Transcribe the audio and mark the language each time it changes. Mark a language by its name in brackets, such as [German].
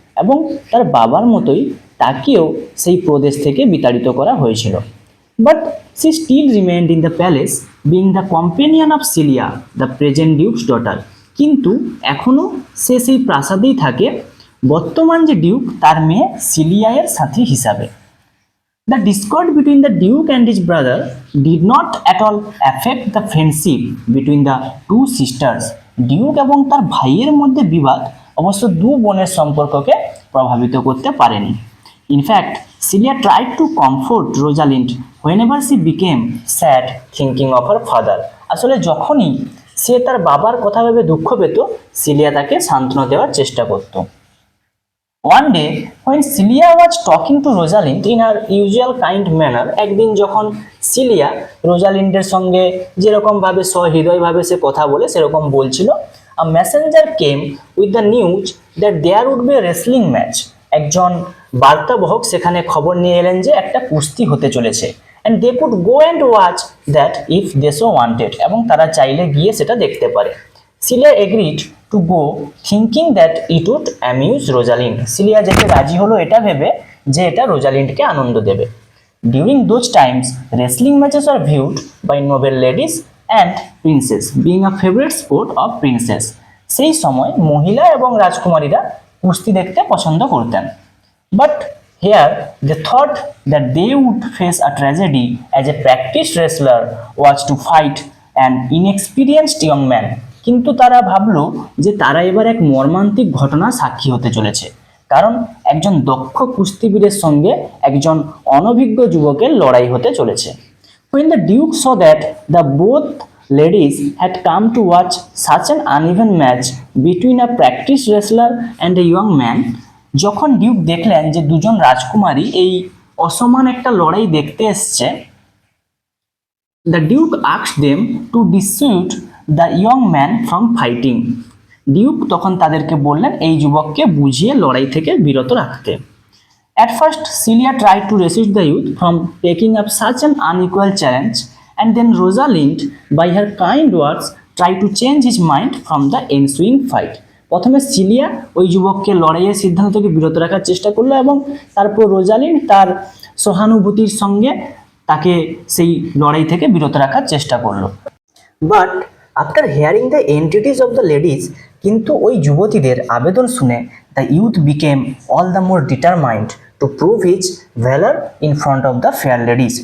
[Bangla] এবং তার বাবার মতোই তাকেও সেই প্রদেশ থেকে বিতাড়িত করা হয়েছিল। [English] But she still remained in the palace being the companion of Celia the present duke's daughter. [Bangla] কিন্তু এখনও সে সেই প্রাসাদেই থাকে, বর্তমান যে ডিউক তার মেয়ে সিলিয়ায়ের সাথী হিসাবে। [English] The discord between the Duke and his brother did not at all affect the friendship between the two sisters. [Bangla] Duke এবং তার ভাইয়ের মধ্যে বিবাদ অবশ্য দু বোনের সম্পর্ককে প্রভাবিত করতে পারেনি। [English] In fact Celia tried to comfort Rosalind whenever she became sad thinking of her father. [Bangla] আসলে যখনই সে তার বাবার কথা ভেবে দুঃখ পেত, সিলিয়া তাকে সান্ত্বনা দেওয়ার চেষ্টা করত। [English] One day when Celia was talking to Rosalind in her usual kind manner, [Bangla] একদিন যখন সিলিয়া রোজালিন্ডের সঙ্গে যেরকম ভাবে সহৃদয়ভাবে সে কথা বলে সেরকম বলছিল, [English] a messenger came with the news that there would be a wrestling match. [Bangla] একজন বার্তাবহক সেখানে খবর নিয়ে এলেন যে একটা কুস্তি হতে চলেছে, [English] and they could go and watch that if they so wanted, [Bangla] এবং তারা চাইলে গিয়ে সেটা দেখতে পারে। [English] Celia agreed to go thinking that it would amuse Rosalind. [Bangla] Cilia যেতে রাজি হলো এটা ভেবে যে এটা রোজালিন্ডকে আনন্দ দেবে। [English] During those times wrestling matches are viewed by noble ladies and princes being a favourite sport of princes. [Bangla] সেই সময় মহিলা এবং রাজকুমারীরা কুস্তি দেখতে পছন্দ করতেন। [English] But here they thought that they would face a tragedy as a practiced wrestler was to fight an inexperienced young man. [Bangla] কিন্তু তারা ভাবলো যে তারা এবার এক মর্মান্তিক ঘটনা সাক্ষী হতে চলেছে, কারণ একজন দক্ষ কুস্তিবীরের সঙ্গে একজন অনভিজ্ঞ যুবকের লড়াই হতে চলেছে। [English] When the Duke saw that the both ladies had come to watch such an uneven match between a practiced wrestler and a young man, [Bangla] যখন ডিউক দেখলেন যে দুজন রাজকুমারী এই অসমান একটা লড়াই দেখতে এসছে, [English] The duke asked them to dissuade the young man from fighting. [Bangla] Duke তখন তাদেরকে বললেন এই যুবককে বুঝিয়ে লড়াই থেকে বিরত রাখতে। [English] At first Celia tried to resist the youth from taking up such an unequal challenge, and then Rosalind by her kind words tried to change his mind from the ensuing fight. [Bangla] প্রথমে cilia ওই যুবককে লড়াইয়ের সিদ্ধান্ত থেকে বিরত রাখার চেষ্টা করলো এবং তারপর রোজালিন্ড তার সহানুভূতির সঙ্গে তাকে সেই লড়াই থেকে বিরত রাখার চেষ্টা করলো। [English] but after hearing the entreaties of the ladies, [Bangla] কিন্তু ওই যুবতীদের আবেদন শুনে [English] The youth became all the more determined to prove his valour in front of the fair ladies.